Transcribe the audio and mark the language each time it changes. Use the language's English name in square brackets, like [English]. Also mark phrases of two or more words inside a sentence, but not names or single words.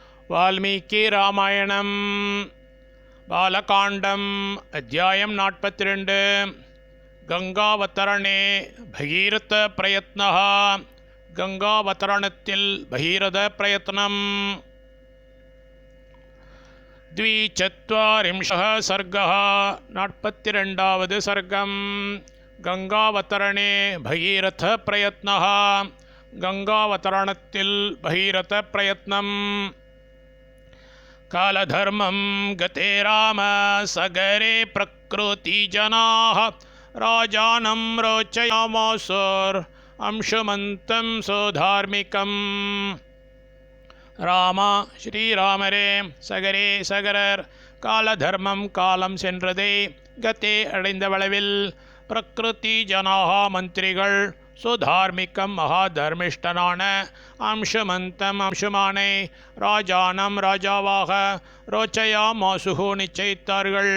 [Tamil] வால்மீகி ராமாயணம் பாலகாண்டம் அத்தியாயம் 42 [Sanskrit] गङ्गावतरणे भगीरथ प्रयत्नः [Tamil] கங்காவதரணத்தில் பகீரத பிரயத்னம் [Sanskrit] द्विचत्वारिंशः सर्गः [Tamil] 42வது सर्गம் [Sanskrit] गङ्गावतरणे भगीरथ प्रयत्नः [Tamil] கங்காவதரணத்தில் பகீரத பிரயத்னம் [Sanskrit] कालधर्मं गते राम सगरे प्रकृतिजनाः राजानं रोचयामासुर अंशुमन्तं सुधार्मिकम् [Tamil] ராம ஸ்ரீராமரே சகரே சகரர் காலதர்மம் காலம் சென்றதே கதே அடைந்த வளவில் [Sanskrit] प्रकृति जनाः [Tamil] மந்திரிகள் சுதார்மிக்கம் மகாதர்மிஷ்டனான அம்சுமந்தம் அம்சுமானை ராஜானம் ராஜாவாக [Sanskrit] रोचया मासुः [Tamil] நிச்சயித்தார்கள்.